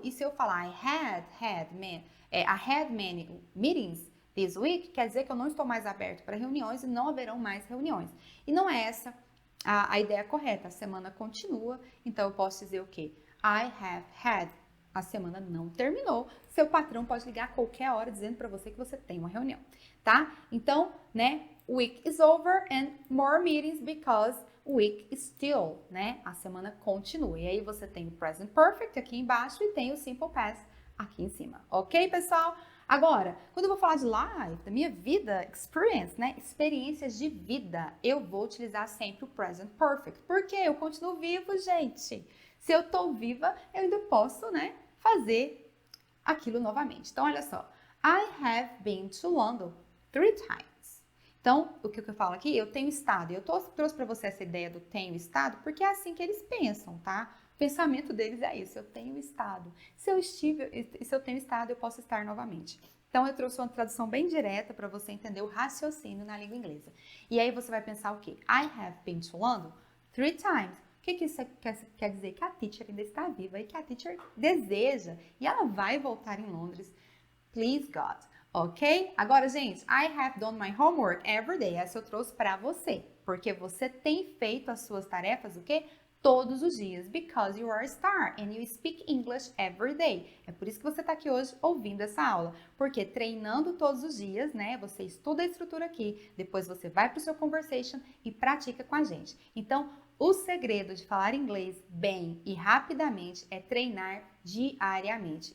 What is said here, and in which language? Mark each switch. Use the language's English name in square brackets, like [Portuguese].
[Portuguese] E se eu falar [English] I had many meetings this week, [Portuguese] quer dizer que eu não estou mais aberto para reuniões e não haverão mais reuniões. E não é essa a ideia correta, a semana continua, então eu posso dizer o quê? [English] I have had. [Portuguese] A semana não terminou, seu patrão pode ligar a qualquer hora dizendo para você que você tem uma reunião, tá? [English] Então, né, week is over and more meetings because week is still, né? [Portuguese] A semana continua. E aí você tem o present perfect aqui embaixo e tem o simple past aqui em cima, ok, pessoal? Agora, quando eu vou falar de life, da minha vida, experience, né? Experiências de vida, eu vou utilizar sempre o present perfect. Porque eu continuo vivo, gente. Se eu tô viva, eu ainda posso, né? Fazer aquilo novamente. Então, olha só. [English] I have been to London 3 times. [Portuguese] Então, o que eu falo aqui? Eu tenho estado. Eu trouxe para você essa ideia do tenho estado, porque é assim que eles pensam, tá? O pensamento deles é isso, eu tenho estado. Se eu tenho estado, eu posso estar novamente. Então, eu trouxe uma tradução bem direta para você entender o raciocínio na língua inglesa. E aí você vai pensar o quê? [English] I have been to London 3 times. [Portuguese] O que isso quer dizer? Que a teacher ainda está viva e que a teacher deseja e ela vai voltar em Londres. [English] Please God. Ok? Agora, gente, I have done my homework every day. [Portuguese] Essa eu trouxe para você. Porque você tem feito as suas tarefas, o quê? Todos os dias. [English] Because you are a star and you speak English every day. [Portuguese] É por isso que você está aqui hoje ouvindo essa aula. Porque treinando todos os dias, né? Você estuda a estrutura aqui. Depois você vai para o seu conversation e pratica com a gente. Então, o segredo de falar inglês bem e rapidamente é treinar diariamente.